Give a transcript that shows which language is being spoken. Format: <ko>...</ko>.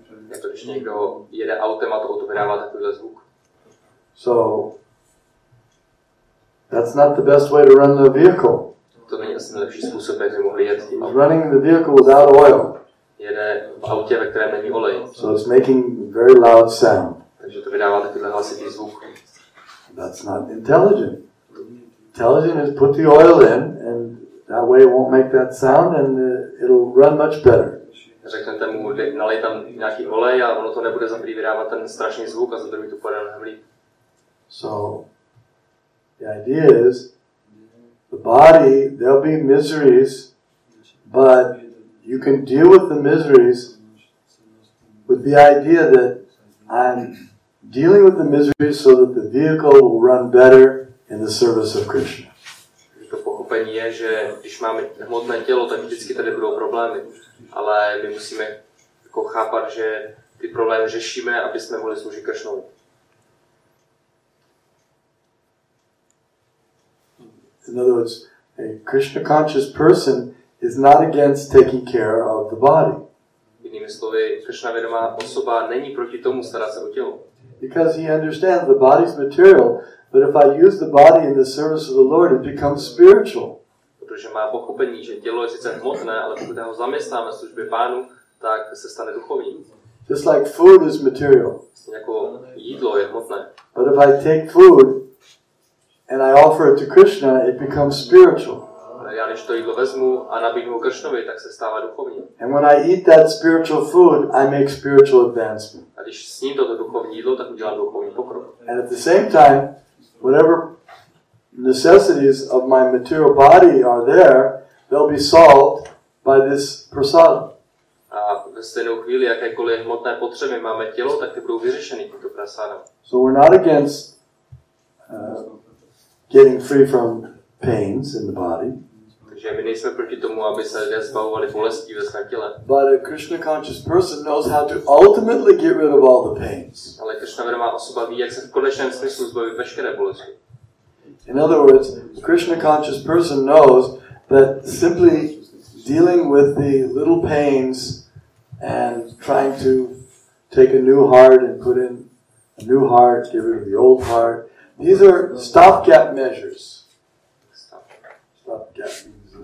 <cs>Je to, když někdo jede autem a to auto vydává takovýhle zvuk.</cs> <en>So that's not the best way to run the vehicle.</en> <cs>To není asi nejlepší způsob, jak by mohli jet tím.</cs> <en>Running the vehicle without oil.</en> <cs>Jede v autě, ve kterém není olej.</cs> <en>So it's making very loud sound.</en> <cs>Takže to vydává takovýhle hlasitý zvuk.</cs> <en>That's not intelligent. Intelligent is put the oil in, and that way it won't make that sound, and it'll run much better.</en> <cs>Řeknete mu, nalej tam nějaký olej a ono to nebude za prvý vydávat ten strašný zvuk a za druhý to půjde mnohem líp.</cs> <en>So the idea is, the body, there'll be miseries, but you can deal with the miseries with the idea that I'm dealing with the miseries so that the vehicle will run better in the service of Krishna.</en> <cs>To pochopení je, že když máme hmotné tělo, tak vždycky tady budou problémy. Ale my musíme jako chápat, že ty problémy řešíme, aby jsme mohli sloužit Krishnovi.</cs> <en>In other words, a Krishna conscious person is not against taking care of the body.</en> <cs>Jinými slovy, Krishna vědomá osoba není proti tomu starat se o tělo.</cs> <en>Because he understands the body's material, but if I use the body in the service of the Lord, it becomes spiritual.</en> <cs>Protože má pochopení, že tělo je sice hmotné, ale pokud ho zaměstnáme v službě Pánu, tak se stane duchovní.</cs> <en>Just like food is material.</en> <cs>Jako jídlo je hmotné.</cs> <en>But if I take food and I offer it to Krishna, it becomes spiritual.</en> <cs>Já když to jídlo vezmu a nabídnu Krishnovi, tak se stává duchovní.</cs> <en>And when I eat that spiritual food, I make spiritual advancement.</en> <cs>A když sním toto duchovní jídlo, tak udělám duchovní pokrok.</cs> <en>And at the same time, whatever necessities of my material body are there, they'll be solved by this prasada.</en> <cs>A ve stejnou chvíli, jakékoliv hmotné potřeby máme tělo, tak ty budou vyřešeny tímto prasádem.</cs> <en>So we're not against getting free from pains in the body.</en> <cs>Takže my nejsme proti tomu, aby se lidé zbavovali bolestí ve svém těle.</cs> <en>But a Krishna conscious person knows how to ultimately get rid of all the pains.</en> <cs>Ale Krishna vědomá osoba ví, jak se v konečném smyslu zbavit veškeré bolesti.</cs> <en>In other words, a Krishna conscious person knows that simply dealing with the little pains and trying to take a new heart and put in a new heart, get rid of the old heart, these are stopgap measures. Stopgap means</en>